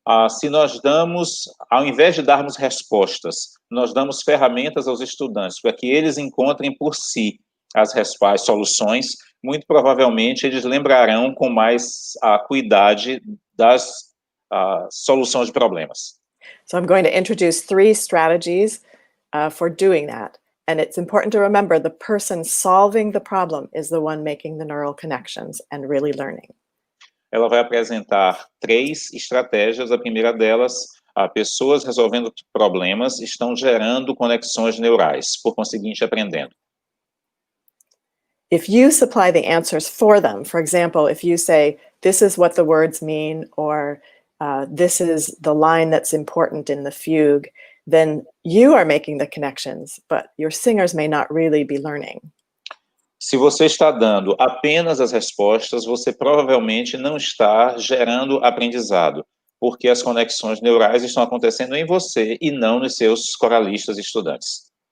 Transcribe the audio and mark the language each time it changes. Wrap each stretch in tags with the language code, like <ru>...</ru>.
<pt>Se nós ao invés de darmos respostas, nós damos ferramentas aos estudantes para que eles encontrem por si as soluções, muito provavelmente eles lembrarão com mais acuidade das soluções de problemas.</pt> <en>So I'm going to introduce 3 strategies for doing that. And it's important to remember the person solving the problem is the one making the neural connections and really learning.</en> <pt>Ela vai apresentar 3 estratégias. A primeira delas, pessoas resolvendo problemas estão gerando conexões neurais, por conseguinte, aprendendo.</pt> <en>If you supply the answers for them, for example, if you say, this is what the words mean, or this is the line that's important in the fugue, then you are making the connections, but your singers may not really be learning.</en> <pt>Se você está dando apenas as respostas, você provavelmente não está gerando aprendizado, porque as conexões neurais estão acontecendo em você e não nos seus coralistas e estudantes.</pt>